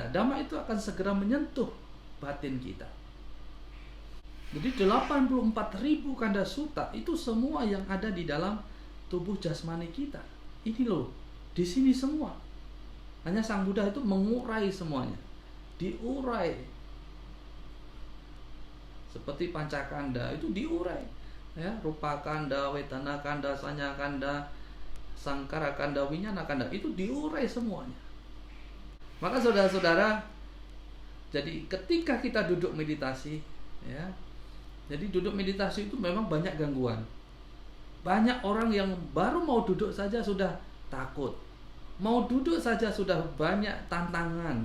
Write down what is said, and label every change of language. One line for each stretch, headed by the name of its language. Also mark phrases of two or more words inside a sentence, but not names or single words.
Indonesian: Dhamma itu akan segera menyentuh batin kita. Jadi 84.000
Pali: kanda sutta
Indonesian: itu semua yang ada di dalam tubuh jasmani kita. Ini loh, di sini semua. Hanya Sang Buddha itu mengurai semuanya. Diurai. Seperti pancakanda itu diurai. Ya,
Pali: rupa kanda, wetana kanda, sanya kanda, sangkara kanda, winyana kanda
Indonesian: itu diurai semuanya. Maka saudara-saudara, jadi ketika kita duduk meditasi, ya, jadi duduk meditasi itu memang banyak gangguan. Banyak orang yang baru mau duduk saja sudah takut, mau duduk saja sudah banyak tantangan.